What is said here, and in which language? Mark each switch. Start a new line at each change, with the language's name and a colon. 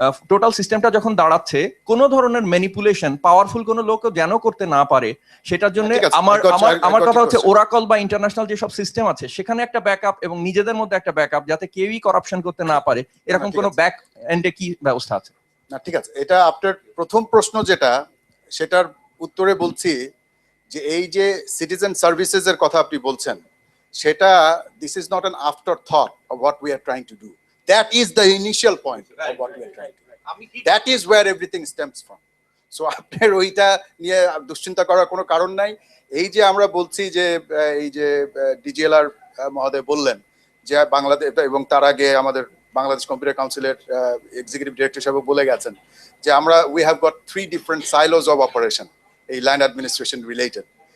Bangla: Total সিস্টেমটা যখন দাঁড়াচ্ছে, কোনো ধরনের ম্যানিপুলেশন পাওয়ারফুল কোনো লোক যেন করতে না পারে, সেটার জন্য আমার কথা হচ্ছে ওরাকল বা ইন্টারন্যাশনাল যেসব সিস্টেম আছে সেখানে একটা ব্যাকআপ এবং নিজেদের মধ্যে একটা ব্যাকআপ, যাতে কেউই করাপশন করতে না পারে, এরকম কোনো ব্যাক এন্ডে কি ব্যবস্থা আছে? না ঠিক আছে, এটা আপনার প্রথম প্রশ্ন যেটা, সেটার উত্তরে বলছি যে এই যে সিটিজেন সার্ভিসেস এর কথা আপনি বলছেন, সেটা
English: This is not an afterthought of what we are trying to do. That is the initial point of what we are trying to do. That is where everything stems from.
Bangla: So আপনার ওইটা নিয়ে দুশ্চিন্তা করার কোনো কারণ নাই। এই যে আমরা বলছি যে এই যে ডিজিএলআর মহোদয় বললেন যে বাংলাদেশ, এবং তার আগে আমাদের বাংলাদেশ কম্পিউটার কাউন্সিলের এক্সিকিউটিভ ডিরেক্টর সাহেব বলে গেছেন যে আমরা
English: we have got 3 different silos of operation
Bangla: এই ল্যান্ড অ্যাডমিনিস্ট্রেশন রিলেটেড।